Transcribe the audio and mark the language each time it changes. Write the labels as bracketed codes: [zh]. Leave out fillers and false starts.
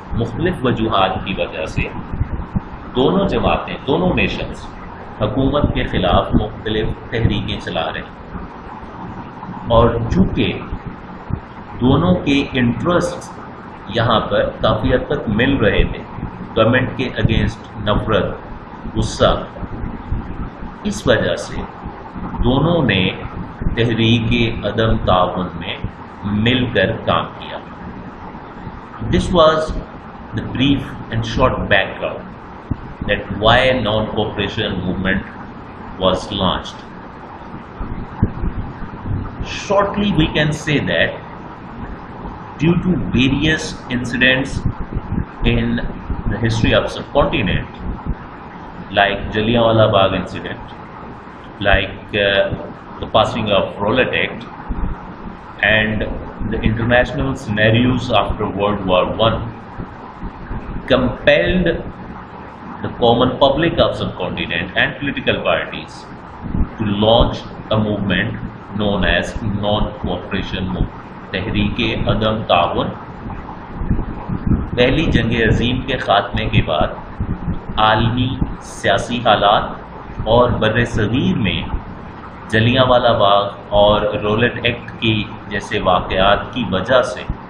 [ur] مختلف وجوہات کی وجہ سے دونوں جماعتیں، دونوں نیشنز حکومت کے خلاف مختلف تحریکیں چلا رہے ہیں، اور چونکہ دونوں کے انٹرسٹ یہاں پر کافی حد تک مل رہے تھے، گورنمنٹ کے اگینسٹ نفرت، غصہ، اس وجہ سے دونوں نے تحریک عدم تعاون میں مل کر کام کیا. [en] This was the brief and short background that why non-cooperation movement was launched. Shortly we can say that due to various incidents in the history of subcontinent, like Jallianwala Bagh incident, like the passing of Rowlatt Act, and the international scenarios after World War I, compelled the common public of subcontinent and political parties to launch a movement known as non-cooperation movement. [ur] تحریک عدم تعاون. پہلی جنگ عظیم کے خاتمے کے بعد عالمی سیاسی حالات اور بر صغیر میں جلیاں والا باغ اور رولٹ ایکٹ کی جیسے واقعات کی وجہ سے